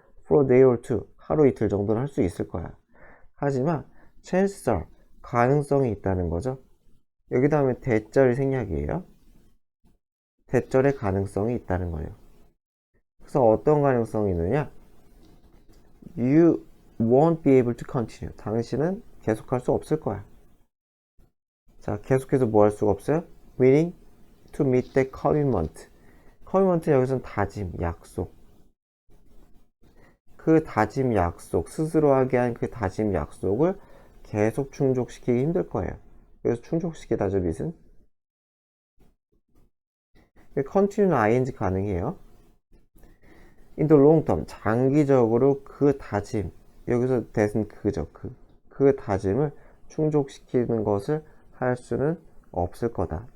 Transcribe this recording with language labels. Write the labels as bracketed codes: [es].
[en] For a day or two [ko] 하루 이틀 정도는 할 수 있을 거야. 하지만 [en] chances are [ko] 가능성이 있다는 거죠. 여기 다음에 대절이 생략이에요. 대절의 가능성이 있다는 거예요. 그래서 어떤 가능성이 있느냐? [en] You won't be able to continue. [ko] 당신은 계속할 수 없을 거야. 자, 계속해서 뭐 할 수가 없어요? [en] Willing to meet the commitment. [ko] commitment 여기서는 다짐, 약속. 그 다짐, 약속, 스스로 하게 한 그 다짐, 약속을 계속 충족시키기 힘들 거예요. 그래서 충족시키다죠, 밑은. continue는 ing 가능해요. [en] in the long term, [ko] 장기적으로 그 다짐, 여기서 that은 그죠, 그 다짐을 충족시키는 것을 할 수는 없을 거다.